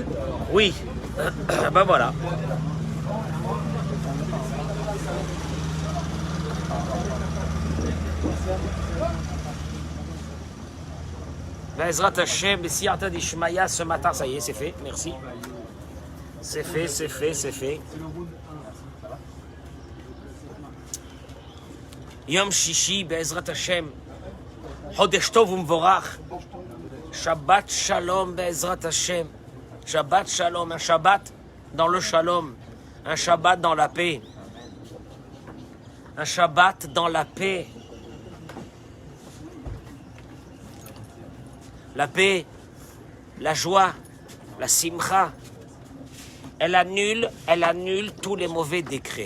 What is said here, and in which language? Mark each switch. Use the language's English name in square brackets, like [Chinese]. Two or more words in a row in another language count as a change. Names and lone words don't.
[French] Oui. Ben voilà. [Hebrew] בעזרת השם, [Aramaic] בסייעתא דשמיא, [French] ce matin, ça y est, c'est fait, merci. C'est fait, c'est fait, c'est fait. [Hebrew] יום שישי, בעזרת השם, חודש טוב ומבורך, שבת שלום, בעזרת השם, שבת שלום, [French] un Shabbat dans le Shalom, un Shabbat dans la paix, un Shabbat dans la paix. La paix, la joie, la simcha, elle annule tous les mauvais décrets.